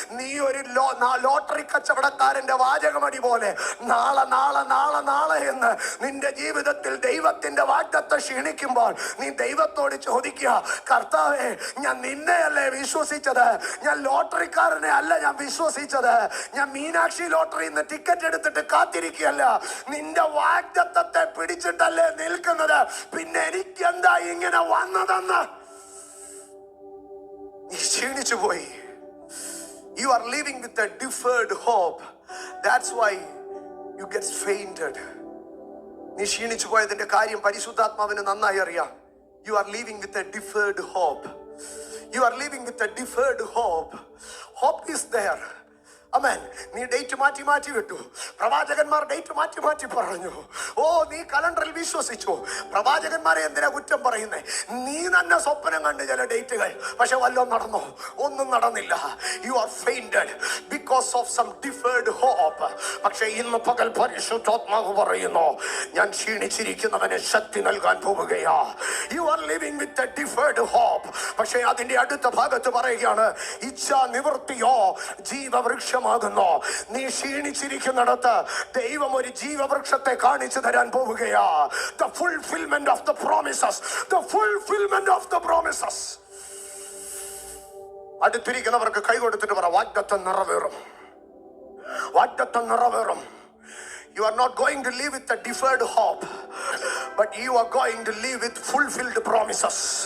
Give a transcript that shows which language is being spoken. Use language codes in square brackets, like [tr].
[ml] നീ ഒരു ലോട്ടറി കച്ചവടക്കാരന്റെ വാചകമടി പോലെ നാളെ നാളെ നാളെ നാളെ എന്ന് നിന്റെ ജീവിതത്തിൽ ദൈവത്തിന്റെ വാഗ്ദത്തം ക്ഷീണിക്കുമ്പോൾ നീ ദൈവത്തോട് ചോദിക്കുക, കർത്താവേ, ഞാൻ നിന്നെയല്ലേ വിശ്വസിച്ചത്, ഞാൻ ലോട്ടറിക്കാരനെ അല്ല ഞാൻ വിശ്വസിച്ചത്, ഞാൻ മീനാക്ഷി ലോട്ടറിയിൽ നിന്ന് ടിക്കറ്റ് എടുത്തിട്ട് കാത്തിരിക്കുകയല്ല, നിന്റെ വാഗ്ദത്തത്തെ പിടിച്ചിട്ടല്ലേ നിൽക്കുന്നത്, പിന്നെ എനിക്കെന്താ ഇങ്ങനെ വന്നതെന്ന് നീ ക്ഷീണിച്ചു പോയി. [en] You are living with a deferred hope. That's why you get fainted. [ml] നീ ക്ഷീണിച്ചു പോയതിന്റെ കാര്യം പരിശുദ്ധാത്മാവിന് നന്നായി അറിയാം. [en] You are living with a deferred hope. You are living with a deferred hope. Hope is there. [ml] അമേൻ. നീ ഡേറ്റ് മാറ്റി വിട്ടു. പ്രവാചകന്മാർ ഡേറ്റ് മാറ്റി പറഞ്ഞു. ഓ, നീ കലണ്ടറിൽ വിശ്വസിച്ചു. പ്രവാചകന്മാരെ എന്തിനാ കുറ്റം പറയുന്നേ? നീ തന്നെ സ്വപ്നം കണ്ട് ചില ഡേറ്റുകൾ, പക്ഷെ വല്ലതും നടന്നോ? ഒന്നും നടന്നില്ല. [en] You are fainted because of some deferred hope. [ml] പക്ഷെ ഇന്ന് പകൽ പരിശുദ്ധാത്മാവ് പറയുന്നു, ഞാൻ ക്ഷീണിച്ചിരിക്കുന്നവന് ശക്തി നൽകാൻ പോവുകയാ. [en] You are living with a deferred hope. [ml] പക്ഷെ അതിന്റെ അടുത്ത ഭാഗത്ത് പറയുകയാണ്, ഇച്ഛാ നിവൃത്തിയോ ജീവവൃക്ഷമാകുന്നു. നീ ക്ഷീണിച്ചിരിക്കുന്നിടത്ത് ദൈവം ഒരു ജീവവൃക്ഷത്തെ കാണിച്ചു തരാൻ പോവുകയാ. [en] The fulfillment of the promises. The fulfillment of the promises. [ml] അടുത്തിരിക്കുന്നവർക്ക് കൈ കൊടുത്തിട്ട് പറ, വാഗ്ദത്തം നിറവേറും, വാഗ്ദത്തം നിറവേറും. [en] You are not going to live with a deferred hope, but you are going to live with fulfilled promises.